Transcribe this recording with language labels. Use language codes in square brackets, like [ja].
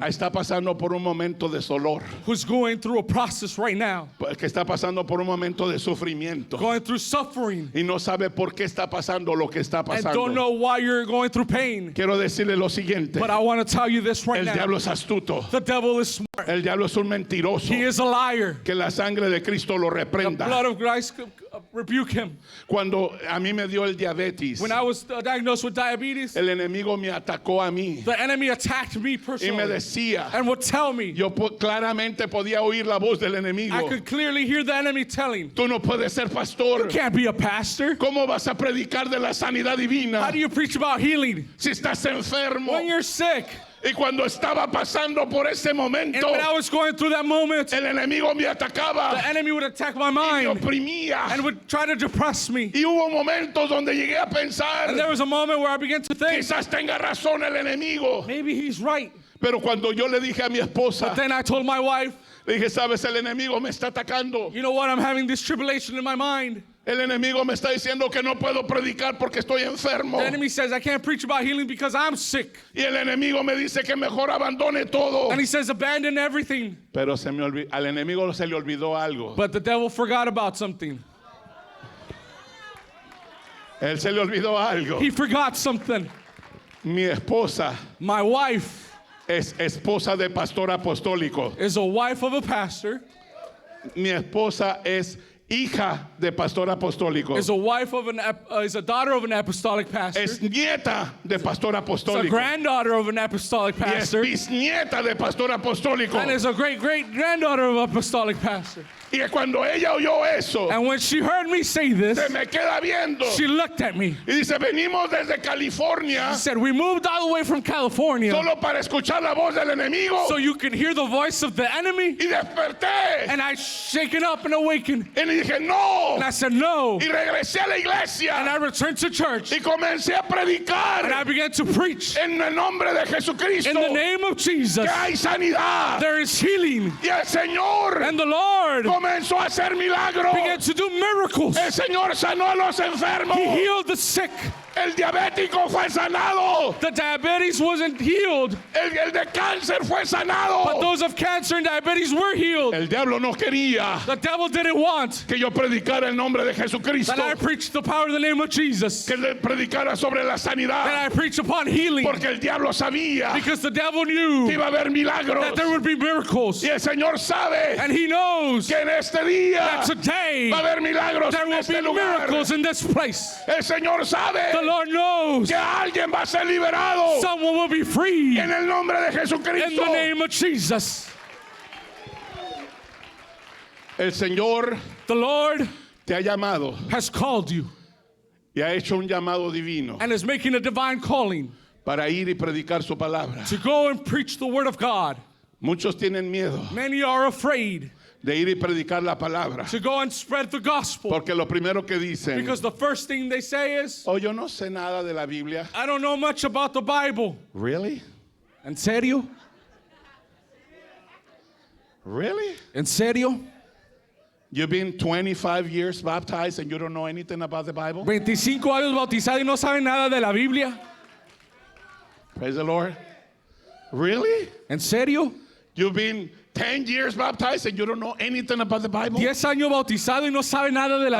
[es] está pasando por un momento de dolor. [en] who's going through a process right now, [es] Que está pasando por un momento de sufrimiento. [en] going through suffering, [es] Y no sabe por qué está pasando lo que está [en] and don't [es] pasando. [en] know why you're going through pain. [es] Quiero decirle lo siguiente. [en] But I want to tell you this right [es] El [en] now. [es] diablo es astuto. [en] The devil is smart. [es] El diablo es un mentiroso. [en] He is a liar. [es] Que la sangre de Cristo lo [en] The [es] reprenda. [en] blood of Christ rebuke him. [es] Cuando a mí me dio el diabetes, [en] When I was diagnosed with diabetes, [es] el enemigo me atacó a mí [en] the enemy attacked me [es] y me [en] personally [es] decía, [en] and would tell me. [es] yo claramente podía oír la voz del enemigo. [en] I could clearly hear the enemy telling, [es] Tú no puedes ser pastor. [en] can't be a pastor. [es] ¿Cómo vas a predicar de la sanidad divina [en] How do you preach about healing [es] si estás enfermo? [en] when you're sick? [es] Y cuando estaba pasando por ese [en] And [es] momento, [en] when I was going through that moment, [es] el enemigo me [en] the [es] atacaba [en] enemy would attack my [es] y me [en] mind [es] oprimía. [en] and would try to depress me. [es] Y hubo momentos donde llegué a [en] And [es] pensar, [en] there was a moment where I began to think, [es] quizás tenga razón el enemigo. [en] maybe he's right. [es] Pero cuando yo le dije a mi esposa, [en] Then I told my wife, [es] le dije, sabes, el enemigo me está atacando. [en] you know what, I'm having this tribulation in my mind. [es] El enemigo me está diciendo que no puedo predicar porque estoy enfermo. [en] The enemy says I can't preach about healing because I'm sick. [es] Y el enemigo me dice que mejor abandone todo. [en] And he says abandon everything. [es] Pero al enemigo se le olvidó algo. [en] But the devil forgot about something. [es] Él se le olvidó algo. [en] He forgot something. [es] Mi esposa [en] My wife [es] es esposa de pastor apostólico. [en] is a wife of a pastor, [es] Mi esposa es hija de pastor apostólico. [en] is a wife of is a daughter of an apostolic pastor, [es] Es nieta de pastor [en] is a [es] apostólico. [en] granddaughter of an apostolic [es] Y es [en] pastor, [es] bisnieta de pastor apostólico. [en] and is a great granddaughter of an apostolic pastor. [es] Y cuando ella oyó eso, [en] And when she heard me say this, [es] se me queda viendo. [en] she looked at me. [es] Y dice, venimos desde California [en] She said, we moved all the way from California [es] solo para escuchar la voz del enemigo. [en] so you could hear the voice of the enemy. [es] Y desperté. [en] And I shaken up and awakened. [es] Y le dije, no. [en] And I said, no. [es] Y regresé a la [en] And [es] iglesia. [en] I returned to church. [es] Y comencé a predicar [en] And I began to preach [es] en el nombre de Jesucristo. [en] in the name of Jesus. [es] Que hay sanidad. [en] There is healing. [es] Y el Señor [en] And the Lord [es] comenzó a hacer milagros. [en] began to do miracles. [es] El Señor sanó a los enfermos. [en] He healed the sick. [es] El diabético fue sanado. [en] The diabetes wasn't healed, [es] El de cáncer fue sanado. [en] but those of cancer and diabetes were healed. [es] El diablo no quería [en] The devil didn't want [es] que yo predicara el nombre de Jesucristo. [en] that I preached the power of the name of Jesus, [es] Que le predicara sobre la [en] that [es] sanidad. [en] I preach upon healing, [es] Porque el diablo sabía [en] because the devil [es] que [en] knew [es] iba a haber milagros. [en] that there would be miracles. [es] Y el Señor sabe [en] And he knows [es] que en este día [en] that today [es] va a haber milagros [en] there [es] en [en] will [es] este [en] be [es] lugar. [en] miracles in this place. [es] El Señor sabe [en] The Lord knows [es] que alguien va a ser liberado [en] someone will be free [es] en el nombre de [en] in the [es] Jesucristo. [en] name of Jesus. [es] El Señor [en] The Lord [es] te ha llamado [en] has called you [es] y ha hecho un llamado divino [en] and is making a divine calling [es] para ir y predicar su palabra. [en] to go and preach the word of God. [es] Muchos tienen miedo. [en] Many are afraid. [es] de ir y predicar la palabra. [en] to go and spread the gospel. [es] Porque lo primero que dicen, [en] Because the first thing they say is, [es] oh, yo no sé nada de la Biblia. [en] I don't know much about the Bible. Really? [es] ¿En serio? [en] Really? [es] ¿En serio? [en] You've been 25 years baptized and you don't know anything about the Bible? [es] 25 años bautizado y no sabe nada de la Biblia. [en] Praise the Lord. Really? [es] ¿En serio? [en] You've been 10 years baptized and you don't know anything about the Bible? [es] 10 años bautizado y no sabe nada de la